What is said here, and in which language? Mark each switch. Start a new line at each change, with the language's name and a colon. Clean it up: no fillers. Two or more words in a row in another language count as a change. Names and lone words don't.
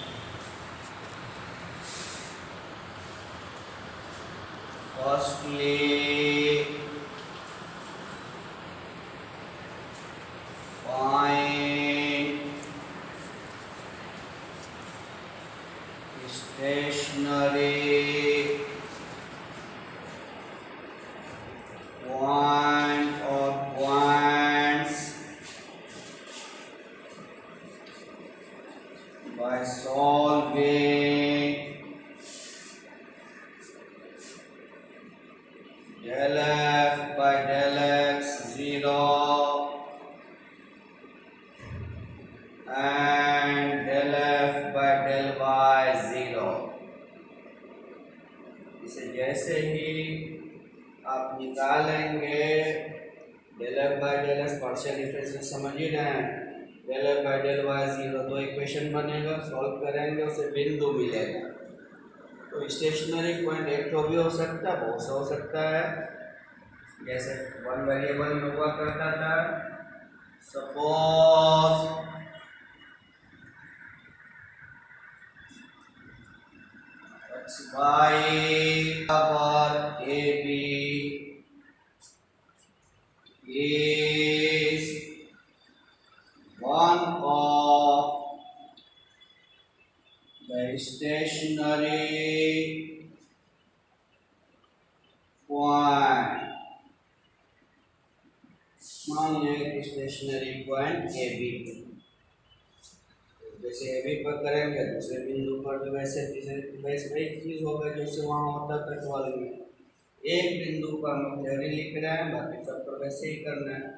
English: Firstly, find stationary point or points by solving del f by del x 0 and del f by del y 0।
Hindi: इसे जैसे ही आप निकालेंगे
English: del f by del x partial differential
Hindi: समझ ही रहे हैं।
English: del f by del y 0
Hindi: तो इक्वेशन बनेगा, सॉल्व करेंगे उसे बिंदु मिलेगा। तो
English: stationary point
Hindi: एक तो भी हो सकता है, बहुत सा हो सकता है। जैसे 1 वेरिएबल में हुआ करता था, सपोज xy बराबर ab
English: is one of the stationary point।
Hindi: मान लें
English: stationary point
Hindi: ए बी, जैसे ए बी पर करेंगे दूसरे बिंदु पर भी वैसे वही चीज होगा जैसे वहाँ होता था ट्वेल्व में। एक बिंदु पर हम थ्योरी लिख रहे हैं, बाकी सब पर वैसे ही करना है।